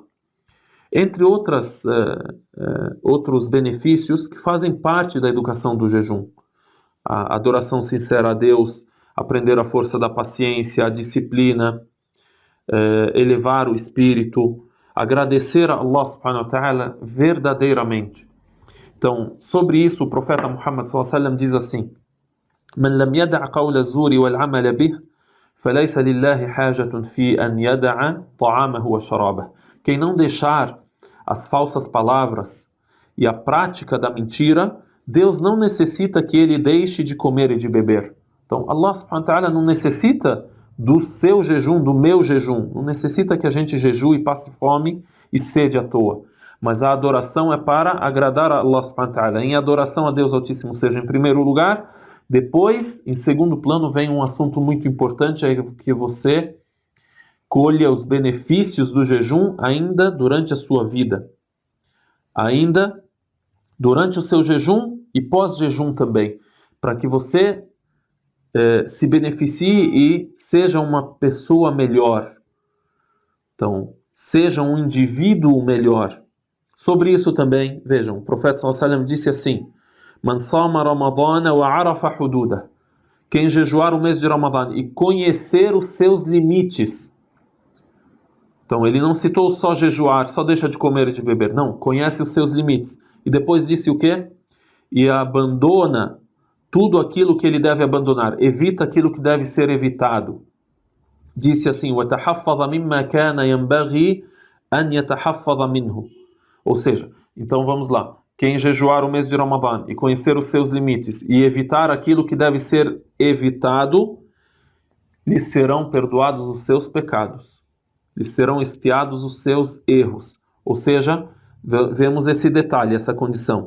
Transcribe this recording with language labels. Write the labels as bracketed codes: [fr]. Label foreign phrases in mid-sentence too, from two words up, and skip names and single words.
[pt] Entre outros benefícios que fazem parte da educação do jejum. A adoração sincera a Deus, aprender a força da paciência, a disciplina, elevar o espírito, agradecer a Allah [ar] سبحانه وتعالى [pt] verdadeiramente. Então, sobre isso, o profeta Muhammad [ar] صلى الله عليه وسلم [pt] diz assim: [ar] "من لم يدع قول الزور والعمل به، فليس لله حاجة في أن يدع طعامه وشرابه." [pt] Quem não deixar as falsas palavras e a prática da mentira, Deus não necessita que ele deixe de comer e de beber. Então, Allah [ar] سبحانه وتعالى [pt] não necessita do seu jejum, do meu jejum. Não necessita que a gente jejue e passe fome e sede à toa. Mas a adoração é para agradar a Allah [ar] سبحانه وتعالى. [pt] Em adoração a Deus Altíssimo seja em primeiro lugar. Depois, em segundo plano, vem um assunto muito importante, é que você colha os benefícios do jejum ainda durante a sua vida. Ainda durante o seu jejum e pós-jejum também. Para que você se beneficie e seja uma pessoa melhor. Então, seja um indivíduo melhor. Sobre isso também, vejam, o profeta [ar] صلى الله عليه وسلم [pt] disse assim: [ar] "من صام رمضان وعرف حدوده." [pt] Quem jejuar o mês de Ramadã e conhecer os seus limites. Então, ele não citou só jejuar, só deixa de comer e de beber. Não, conhece os seus limites. E depois disse o quê? E abandona tudo aquilo que ele deve abandonar. Evita aquilo que deve ser evitado. Disse assim: [ar] "وَتَحَفَّظَ مِمَّا كَانَ يَنْبَغِي أَنْ يَتَحَفَّظَ مِنْهُ." [pt] Ou seja, então vamos lá. Quem jejuar o mês de Ramadã e conhecer os seus limites e evitar aquilo que deve ser evitado, lhe serão perdoados os seus pecados. Lhe serão expiados os seus erros. Ou seja, vemos esse detalhe, essa condição.